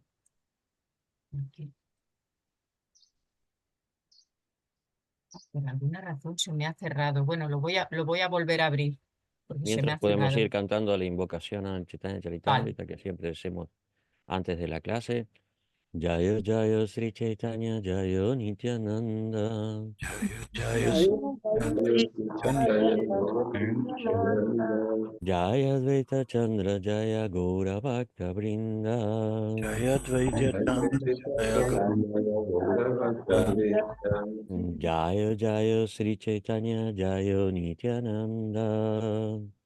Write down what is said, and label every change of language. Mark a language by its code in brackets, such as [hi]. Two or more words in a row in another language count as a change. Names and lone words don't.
[es] Aquí. Por alguna razón se me ha cerrado. Bueno, lo voy a volver a abrir, porque se me Mientras ha podemos cerrado. ir cantando la invocación al Chaitanya Vale. Charitamrita que siempre hacemos antes de la clase. [bn] জয় জয় শ্রী চৈতন্য জয় নিত্যানন্দ. জয় অদ্বৈত চন্দ্র জয় গৌর ভক্ত বৃন্দ. জয় জয় শ্রী চৈতন্য জয় নিত্যানন্দ.